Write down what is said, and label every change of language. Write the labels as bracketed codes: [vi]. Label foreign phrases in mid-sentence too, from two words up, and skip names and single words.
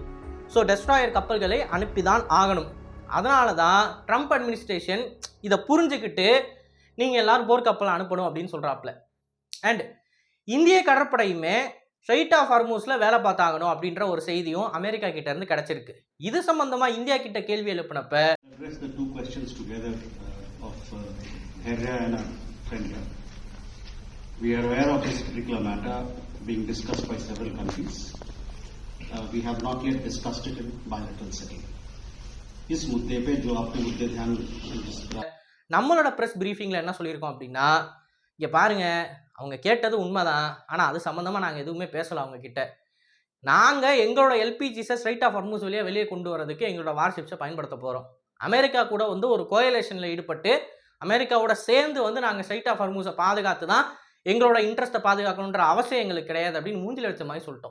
[ta] ஸோ டெஸ்ட்ராயர் கப்பல்களை அனுப்பி தான் ஆகணும். அதனால தான் ட்ரம்ப் அட்மினிஸ்ட்ரேஷன் இதை புரிஞ்சுக்கிட்டு நீங்கள் எல்லாரும் போர்க்கப்பலை அனுப்பணும் அப்படின்னு சொல்கிறாப்புல. அண்ட் இந்திய கடற்படையுமே ஸ்ட்ரைட் ஆஃப் ஹார்மூஸில் வேலை பார்த்தாகணும் அப்படின்ற ஒரு செய்தியும் அமெரிக்கா கிட்ட இருந்து கிடைச்சிருக்கு. இது சம்பந்தமாக இந்தியா கிட்ட கேள்வி எழுப்பினப்ப [en] Herrera and our friend here. We are aware of this particular matter being discussed by several countries. We have not yet discussed it in bilateral setting. [hi] इस मुद्दे पे जो आपने मुद्दे ध्यान [ta] நம்மளோட [en] press briefing [ta] என்ன சொல்லியிருக்கோம் அப்படின்னா, இங்கே பாருங்கள், அவங்க கேட்டது உண்மைதான், ஆனால் அது சம்மந்தமாக நாங்கள் எதுவுமே பேசலாம். அவங்க கிட்ட நாங்கள் எங்களோட எல்பிஜிஸை ஸ்ட்ரைட் ஆஃப் ஹார்மூஸ் வழியாக வெளியே கொண்டு வரதுக்கு எங்களோட வார்ஷிப்ஸை பயன்படுத்த போகிறோம். அமெரிக்கா கூட வந்து ஒரு கோயலேஷனில் ஈடுபட்டு அமெரிக்காவோட சேர்ந்து வந்து நாங்கள் ஸ்ட்ரைட் ஆஃப் ஹார்மூஸை பாதுகாத்து தான் எங்களோட இன்ட்ரெஸ்ட்டை பாதுகாக்கணுன்ற அவசியம் எங்களுக்கு கிடையாது அப்படின்னு மூஞ்சில் வச்ச மாதிரி சொல்லிட்டோம்.